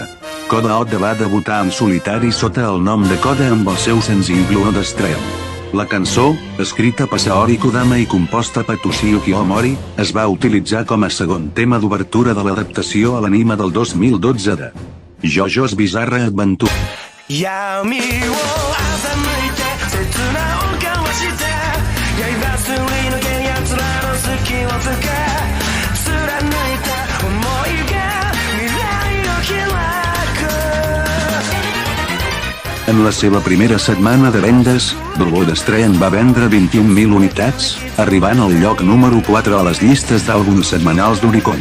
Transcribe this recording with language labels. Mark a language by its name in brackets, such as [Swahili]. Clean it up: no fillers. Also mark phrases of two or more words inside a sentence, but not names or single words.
[Catalan] Koda Oda va debutar en solitari sota el nom de Koda amb el seu senzill Blood Stream. La cançó, escrita per Saori Kodama i composta per Toshio Kiyomori, es va utilitzar com a segon tema d'obertura de l'adaptació a l'anime del 2012 de JoJo's Bizarre Adventure. [Japanese] 闇を欺いて切な音交わして刃すり抜け奴らの隙をつけ貫いた想いが未来を開く。 [Catalan] En la seva primera setmana de vendes, Blood Stream va vendre 21.000 unitats, arribant al lloc número 4 a les llistes d'àlbums setmanals d'Oricon.